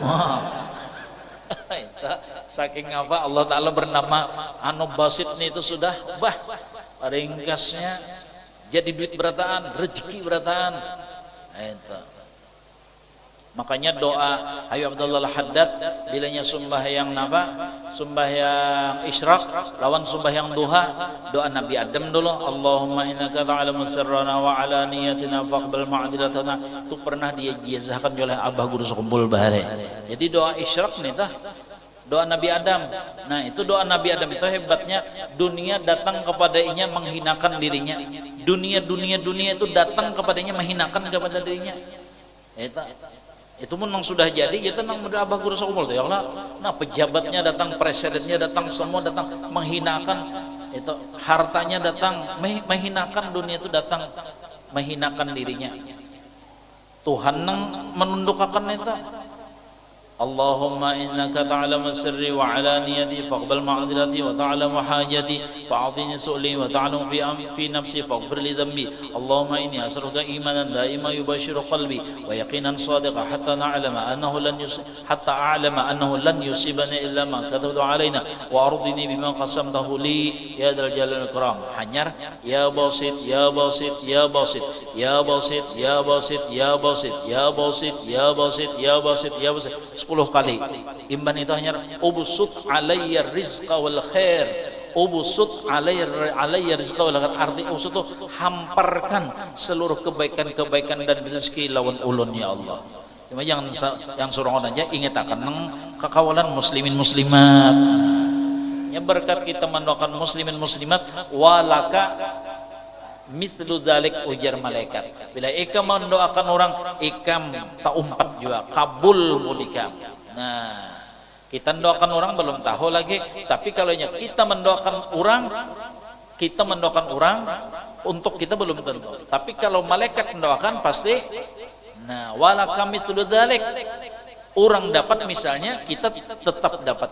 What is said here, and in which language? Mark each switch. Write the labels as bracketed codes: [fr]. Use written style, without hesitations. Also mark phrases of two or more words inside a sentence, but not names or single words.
[bjn] Saking apa Allah Ta'ala bernama Basit nih itu sudah bah ringkasnya jadi duit berataan, rezeki berataan. Itu. Makanya doa Ayu Abdullah Haddad bilanya sembahyang sembahyang isyraq lawan sembahyang duha, doa Nabi Adam dulu, [ar] اللهم إنك تعلم سرنا وعلانيتنا فاقبل معذرتنا. [bjn] Itu pernah dia jazahkan oleh Abah Guru Sekumpul Bahare. Jadi doa isyraq nih tah doa Nabi Adam. Nah, itu doa Nabi Adam itu hebatnya, dunia datang kepadanya menghinakan dirinya. Dunia itu datang kepadanya menghinakan kepada dirinya. Itu pun memang sudah jadi, ya tenang mudah Abah Guru Sekumpul ya Allah. Nah, pejabatnya datang, presidennya datang, semua datang menghinakan, itu hartanya datang menghinakan, dunia itu datang menghinakan dirinya. Tuhan nang menundukkan itu. [ar] اللهم إنك تعلم سري وعلانيتي فاقبل معذرتي وتعلم حاجتي فأعطني سؤلي وتعلم في نفسي فاغفر لي ذنبي. اللهم إني أسألك إيمانا دائما يباشر قلبي ويقينا صادقا حتى أعلم أنه لن يصيبنا إلا ما كتبت علينا وأرضني بما قسمته لي يا ذا الجلال والإكرام. Hanyar يا باسط يا باسط يا باسط يا باسط يا باسط يا باسط يا باسط يا باسط يا باسط يا باسط 10 kali. [bjn] Imban itu hanya [ar] ابسط علي رزقا والخير. ابسط علي رزقا والخير. [bjn] Arti ubsut itu hamparkan seluruh kebaikan-kebaikan dan rezeki lawan ulun ya Allah. Cuma yang surangan aja ingat akan kekawalan muslimin muslimat. Ya berkat kita mendoakan muslimin muslimat [ar] ولك مثل ذلك [bjn] ujar malaikat. Bila ikam mendoakan orang, ikam tak umpat juga kabul mudikam. Nah, kita mendoakan orang belum tahu lagi, tapi kalau kita mendoakan orang untuk kita belum tentu. Tapi kalau malaikat mendoakan pasti. Nah, [ar] ولك مثل ذلك. [bjn] Orang dapat misalnya, kita tetap dapat.